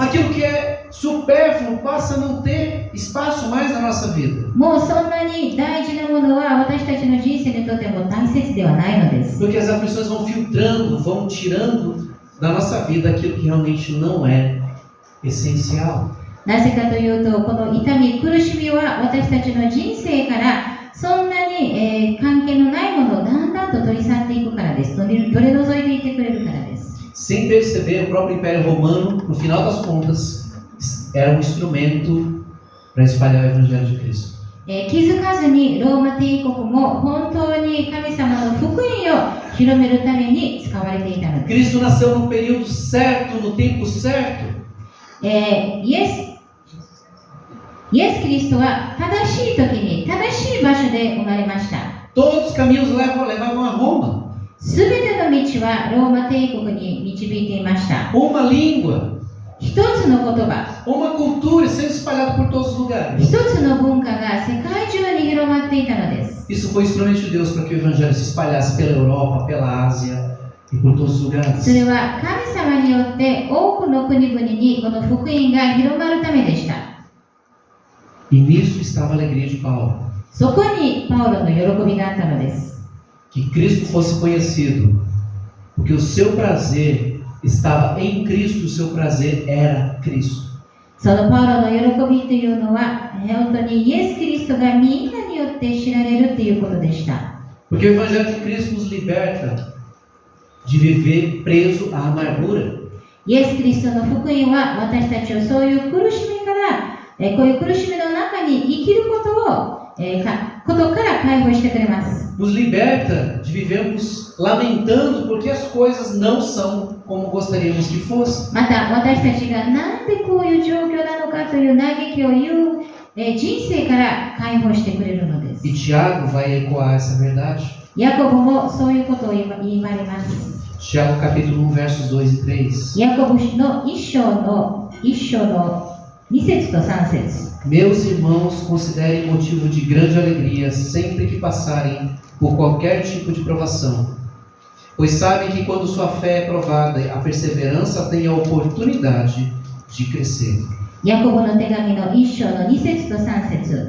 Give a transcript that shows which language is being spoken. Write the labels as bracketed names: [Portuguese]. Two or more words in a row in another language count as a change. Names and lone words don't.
[Portuguese] Aquilo que é supérfluo passa a não ter espaço mais na nossa vida. [Japanese] もうそんなに大事なものは私たちの人生にとっても大切ではないのです。 [Portuguese] Porque as aflições vão filtrando, vão tirando da nossa vida aquilo que realmente não é essencial. [Japanese] なぜかというと、この痛み、苦しみは私たちの人生からそんなに、関係のないものをだんだんと取り去っていくからです。取り除いていってくれるからです。 [Portuguese] Sem perceber, o próprio Império Romano, no final das contas, era um instrumento para espalhar o Evangelho de Cristo. [Japanese] 気づかずにローマ帝国も本当に神様の福音を広めるために使われていたのです。 [Portuguese] Cristo nasceu no período certo, no tempo certo. [Japanese] イエス・キリストは正しい時に正しい場所で生まれました。 [Portuguese] Todos os caminhos levavam a Roma. [Japanese] すべての道はローマ帝国に導いていました。 [Portuguese] Uma língua, [Japanese] 一つの言葉、 [Portuguese] uma cultura sendo espalhada por todos os lugares. [Japanese] 一つの文化が世界中に広まっていたのです。 [Portuguese] Isso foi instrumento de Deus para que o Evangelho se espalhasse pela Europa, pela Ásia e por todos os lugares. [Japanese] それは神様によって多くの国々にこの福音が広まるためでした。 [Portuguese] E nisso estava a alegria de Paulo. [Japanese] そこにパウロの喜びがあったのです。 [Portuguese] Que Cristo fosse conhecido, porque o seu prazer estava em Cristo, o seu prazer era Cristo. [Japanese] そのパウロの喜びというのは本当にイエス・キリストがみんなによって知られるということでした。 [Portuguese] Porque o Evangelho de Cristo nos liberta de viver preso à amargura. [Japanese] イエス・キリストの福音は私たちをそういう苦しみから、こういう苦しみの中に生きることから解放してくれます。 [Portuguese] Nos liberta de vivermos lamentando porque as coisas não são como gostaríamos que fossem. [Japanese] また私たちがなんでこういう状況なのかという嘆きを言う、人生から解放してくれるのです。 [Portuguese] E Tiago vai ecoar essa verdade. [Japanese] ヤコブもそういうことを言われます。 [Portuguese] Tiago capítulo 1, versos 2 e 3. [Japanese] ヤコブの一章の2節と3節。 [Portuguese] Meus irmãos, considerem motivo de grande alegria sempre que passarem por qualquer tipo de provação, pois sabem que quando sua fé é provada, a perseverança tem a oportunidade de crescer. [Japanese] ヤコブの手紙の一章の2節と3節。